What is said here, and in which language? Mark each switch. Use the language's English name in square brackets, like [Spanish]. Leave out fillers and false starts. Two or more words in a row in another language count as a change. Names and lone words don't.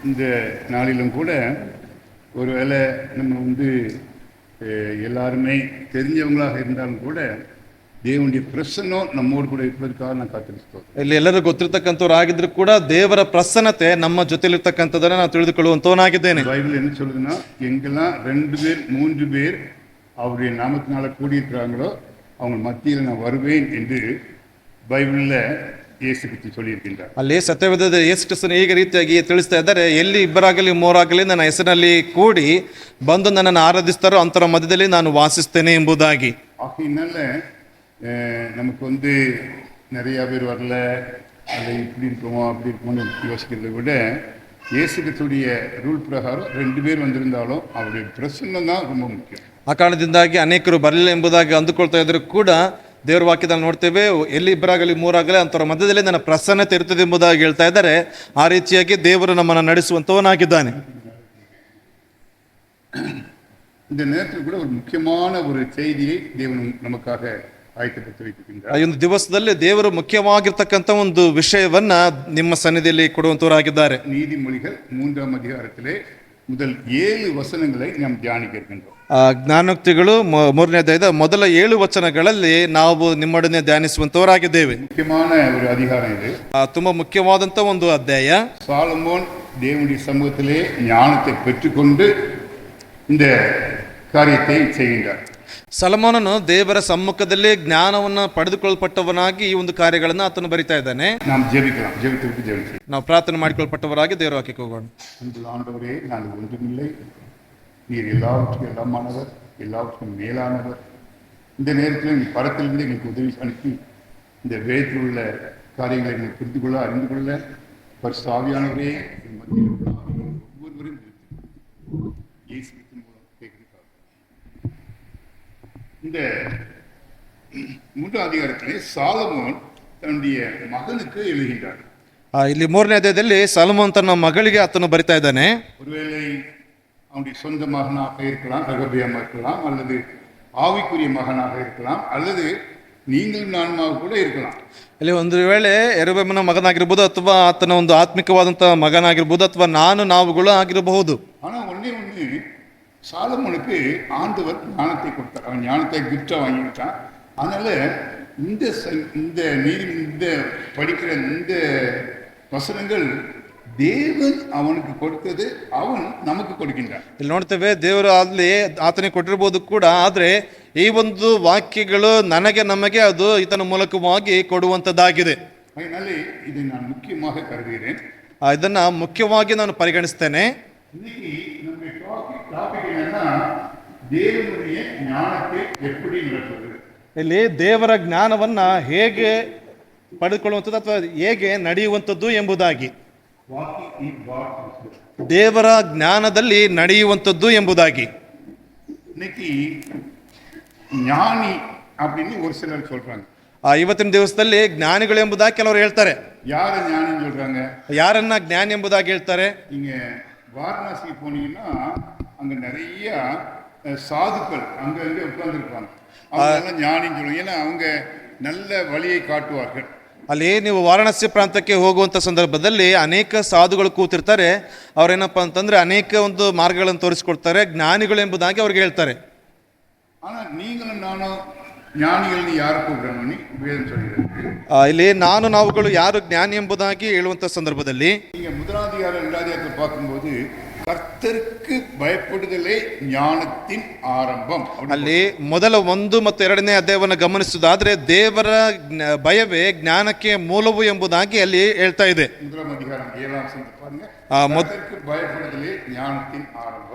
[Tamil] இந்த நாளிலும் கூட ஒருவேளை நம்ம எல்லாருமே தெரிஞ்சவங்களாக இருந்தாலும் கூட தேவனுடைய பிரசன்னம் நம்மோடு [Kannada] ಕೂಡ ಇರಬೇಕಾಗ ನಾನು ಕಾತರಿಸ್ತೇನೆ. ಇಲ್ಲಿ ಎಲ್ಲರೂ ಗೊತ್ತಿರತಕ್ಕಂಥವ್ರು ಆಗಿದ್ರು ಕೂಡ ದೇವರ ಪ್ರಸನ್ನತೆ ನಮ್ಮ ಜೊತೆಲಿರ್ತಕ್ಕಂಥದ್ದನ್ನ ನಾನು ತಿಳಿದುಕೊಳ್ಳುವಂತವನಾಗಿದ್ದೇನೆ. [Tamil] பைபிள் என்ன சொல்லுதுன்னா, எங்கெல்லாம் 2 பேர் 3 பேர் அவருடைய நாமத்தினால கூடியிருக்கிறாங்களோ அவங்க மத்தியில் நான் வருவேன் என்று ಬೈಬಲ್ ಯೇಸು ಕ್ರಿಸ್ತ சொல்லியிருக்கின்றார். [Kannada] ಅಲ್ಲಿ ಸತ್ಯವೇದದ ಯೇಸು ಕ್ರಿಸ್ತನು ಈಗ ರೀತಿಯಾಗಿ ತಿಳಿಸ್ತಾ ಇದ್ದಾರೆ, ಎಲ್ಲಿ ಇಬ್ಬರಾಗಲಿ ಮೂರಾಗಲಿ ನನ್ನ ಹೆಸರಿನಲ್ಲಿ ಕೂಡಿ ಬಂದು ನನ್ನನ್ನು ಆರಾಧಿಸ್ತಾರೋ ಅಂತರ ಮಧ್ಯದಲ್ಲಿ ನಾನು ವಾಸಿಸ್ತೇನೆ ಎಂಬುದಾಗಿ. ஆகையினால நமக்கு நிறைய பேர் வரல, அது இப்படி இருக்குமோ அப்படி இருக்குமோன்னு யோசிக்கிறத விட இயேசு கிறிஸ்துடைய ರೂಲ್ ಪ್ರಕಾರ 2 பேர் வந்திருந்தாலும் அவருடைய பிரசன்னம் தான் ரொம்ப ಮುಖ್ಯ. ಆ ಕಾರಣದಿಂದಾಗಿ ಅನೇಕರು ಬರಲಿಲ್ಲ ಎಂಬುದಾಗಿ ಅಂದುಕೊಳ್ತಾ ಇದ್ರು ಕೂಡ ದೇವರ ವಾಕ್ಯದಲ್ಲಿ ನೋಡ್ತೇವೆ, ಎಲ್ಲಿ ಇಬ್ಬರಾಗಲಿ ಮೂರಾಗಲಿ ಅಂತರ ಮಧ್ಯದಲ್ಲಿ ನನ್ನ ಪ್ರಸನ್ನತೆ ಇರ್ತದೆ ಎಂಬುದಾಗಿ ಹೇಳ್ತಾ ಇದ್ದಾರೆ. ಆ ರೀತಿಯಾಗಿ ದೇವರು ನಮ್ಮನ್ನು ನಡೆಸುವಂತವನಾಗಿದ್ದಾನೆ. [Tamil] இந்த நேரத்தில் கூட ஒரு முக்கியமான ஒரு செய்தியை தேவன் நமக்காக ಆಯ್ಕೆಪಟ್ಟು வைத்திருக்கின்றார். [Kannada] ಈ ಒಂದು ದಿವಸದಲ್ಲಿ ದೇವರು ಮುಖ್ಯವಾಗಿರ್ತಕ್ಕಂಥ ಒಂದು ವಿಷಯವನ್ನ ನಿಮ್ಮ ಸನ್ನಿಧಿಯಲ್ಲಿ ಕೊಡುವಂತವರಾಗಿದ್ದಾರೆ. [Tamil] நீதிமொழிகள் 3ஆம் அதிகாரத்திலே முதல் 7 ವಚನங்களை நாம் தியானிக்க இருக்கின்றோம். [Kannada] ಜ್ಞಾನೋಕ್ತಿಗಳು 3ನೇ ಅಧ್ಯಾಯದ ಮೊದಲ 7 ವಚನಗಳಲ್ಲಿ ನಾವು ನಿಮ್ಮೊಡನೆ ಧ್ಯಾನಿಸುವಂತವರಾಗಿದ್ದೇವೆ. [Tamil] ಮುಖ್ಯமான ஒரு அதிகாரம் இது. [Kannada] ತುಂಬಾ ಮುಖ್ಯವಾದಂತ ಒಂದು ಅಧ್ಯಾಯ. [Tamil] சாலமோன் தேவனுடைய சமூகத்திலே ஞானத்தை பெற்றுக்கொண்டு இந்த காரியத்தை செய்கின்றார். [Kannada] ಸೊಲೊಮೋನನು ದೇವರ ಸಮ್ಮುಖದಲ್ಲಿ ಜ್ಞಾನವನ್ನು ಪಡೆದುಕೊಳ್ಳಲ್ಪಟ್ಟವನಾಗಿ ಈ ಒಂದು ಕಾರ್ಯಗಳನ್ನು ಆತನು ಬರಿತಾ ಇದ್ದಾನೆ. ನಾವು ಪ್ರಾರ್ಥನೆ ಮಾಡಿಕೊಳ್ಳಲ್ಪಟ್ಟವರಾಗಿ ದೇವರ ವಾಕ್ಯಕ್ಕೆ ಹೋಗೋಣ. [Tamil] ஆண்டவரே, நான் ஒன்றுமில்லை, நீர் எல்லாவற்றுக்கும் எல்லாமானவர், எல்லாவற்றுக்கும் மேலானவர். இந்த நேரத்தில் நீ பரத்திலிருந்து எங்களுக்கு உதவி அனுப்பி இந்த வேதத்தில் உள்ள காரியங்களை எங்களுக்கு புரிந்து கொள்ள அறிந்து கொள்ள பரிசுத்த ஆவியானவரே ஒவ்வொருவரும் இந்த 3ஆம் அதிகாரத்திலே சாலமோன் தன்னுடைய மகனுக்கு எழுதுகின்றார். [Kannada] ಇಲ್ಲಿ 3ನೇ ಅಧ್ಯಾಯದಲ್ಲಿ ಸಾಲಮೋನ್ ತನ್ನ ಮಗಳಿಗೆ ಆತನು ಬರಿತಾ ಇದ್ದಾನೆ. [Tamil] ஒருவேளை அவனுடைய சொந்த மகனாக இருக்கலாம், ரகபியாமா இருக்கலாம், அல்லது ஆவிக்குரிய மகனாக இருக்கலாம், அல்லது நீங்களும் நானுமாக கூட இருக்கலாம். [Kannada] ಇಲ್ಲಿ ಒಂದು ವೇಳೆ ಯೆರೊಬ್ಬಾಮನ ಮಗನಾಗಿರ್ಬೋದು, ಅಥವಾ ಆತನ ಒಂದು ಆತ್ಮಿಕವಾದಂಥ ಮಗನಾಗಿರ್ಬೋದು, ಅಥವಾ ನಾವುಗಳು ಆಗಿರಬಹುದು. [Tamil] ஆனால் ஒன்று சாலமோனுக்கு ஆண்டவர் ஞானத்தை கொடுத்தார். அவன் ஞானத்தை கிஃப்டா வாங்கிட்டான். அதனால இந்த படிக்கிற இந்த வசனங்கள் [Kannada] ದೇವನ್ ಅವನಿಗೆ ಕೊಡ್ತದೆ, ಅವನು ನಮಗೆ ಕೊಡ್ಕಿಂತಾನೆ. ಇಲ್ಲಿ ನೋಡ್ತೇವೆ, ದೇವರು ಅಲ್ಲಿ ಆತನಿಗೆ ಕೊಟ್ಟಿರ್ಬೋದು ಕೂಡ, ಆದರೆ ಈ ಒಂದು ವಾಕ್ಯಗಳು ನಮಗೆ ಅದು ಈತನ ಮೂಲಕವಾಗಿ ಕೊಡುವಂತದ್ದಾಗಿದೆ. [Tamil] அதனால இதை நான் முக்கியமாக கருதுகிறேன். [Kannada] ಇದನ್ನ ಮುಖ್ಯವಾಗಿ ನಾನು ಪರಿಗಣಿಸ್ತೇನೆ. [Tamil] இன்னைக்கு நம்ம டாபிக் என்னன்னா, தேவனுடைய ஞானத்தை எப்படி நடத்துவது. [Kannada] ಇಲ್ಲಿ ದೇವರ ಜ್ಞಾನವನ್ನ ಹೇಗೆ ಪಡೆದುಕೊಳ್ಳುವಂಥದ್ದು ಅಥವಾ ಹೇಗೆ ನಡೆಯುವಂಥದ್ದು ಎಂಬುದಾಗಿ, ದೇವರ ಜ್ಞಾನದಲ್ಲಿ ನಡೆಯುವಂಥದ್ದು ಎಂಬುದಾಗಿ. [Tamil] இன்னைக்கு ஞானி அப்படின்னு ஒரு சிலர் சொல்றாங்க. [Kannada] ಇವತ್ತಿನ ದಿವಸದಲ್ಲಿ ಜ್ಞಾನಿಗಳು ಎಂಬುದಾಗಿ ಕೆಲವರು ಹೇಳ್ತಾರೆ. ಯಾರ ಜ್ಞಾನಿ சொல்றாங்க? ಯಾರನ್ನ ಜ್ಞಾನಿ ಎಂಬುದಾಗಿ ಹೇಳ್ತಾರೆ? [Tamil] நீங்க வாரணாசி போனீங்கன்னா அங்க நிறைய சாதுக்கள் அங்கங்க உட்கார்ந்துருப்பாங்க. அவங்க ஞானின்னு சொல்லுவாங்க. ஏன்னா அவங்க நல்ல வழியை காட்டுவார்கள். [Kannada] ಅಲ್ಲಿ ನೀವು ವಾರಣಾಸಿ ಪ್ರಾಂತಕ್ಕೆ ಹೋಗುವಂಥ ಸಂದರ್ಭದಲ್ಲಿ ಅನೇಕ ಸಾಧುಗಳು ಕೂತಿರ್ತಾರೆ. ಅವ್ರೇನಪ್ಪ ಅಂತಂದ್ರೆ ಅನೇಕ ಒಂದು ಮಾರ್ಗಗಳನ್ನು ತೋರಿಸ್ಕೊಡ್ತಾರೆ, ಜ್ಞಾನಿಗಳು ಎಂಬುದಾಗಿ ಅವ್ರಿಗೆ ಹೇಳ್ತಾರೆ. [Tamil] ஆனால் நீங்களும் நானும் ஞானிகள் யாரை கூப்பிடுறோம்னு வேதம் சொல்லியிருக்கு. [Kannada] ಇಲ್ಲಿ ನಾವುಗಳು ಯಾರು ಜ್ಞಾನಿ ಎಂಬುದಾಗಿ ಹೇಳುವಂಥ ಸಂದರ್ಭದಲ್ಲಿ [Tamil] நீங்க 1ஆம் அதிகாரம் 2ஆம் அதிகாரத்தை பார்க்கும்போது கர்த்தருக்கு பயப்படுதலே ஞானத்தின் ஆரம்பம். [Kannada] ಅಲ್ಲಿ ಮೊದಲ 1 ಮತ್ತು 2ನೇ ಅಧ್ಯಾಯವನ್ನು ಗಮನಿಸುವುದಾದ್ರೆ ದೇವರ ಭಯವೇ ಜ್ಞಾನಕ್ಕೆ ಮೂಲವು ಎಂಬುದಾಗಿ ಅಲ್ಲಿ ಹೇಳ್ತಾ ಇದೆ. [Tamil] 1ಆம் அதிகாரம் 7ஆம் வசனத்தை பாருங்க. கர்த்தருக்கு பயப்படுதலே ஞானத்தின் ஆரம்பம்.